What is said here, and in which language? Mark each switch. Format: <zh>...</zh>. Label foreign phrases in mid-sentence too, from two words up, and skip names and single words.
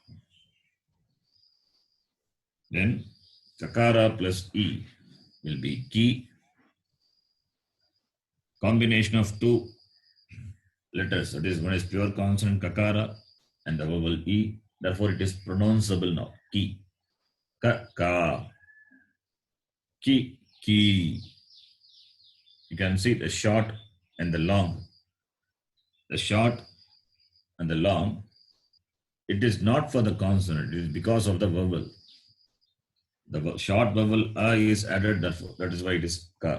<en>Then kakara plus E will be ki. Combination of two letters. That is, one is pure consonant kakara and the vowel E. Therefore it is pronounceable now. Ki. Ka, ka. Ki, ki. You can see the short and the long. The short and the long, it is not for the consonant, it is because of the vowel. The short vowel A is added, that is why it is ka.</en>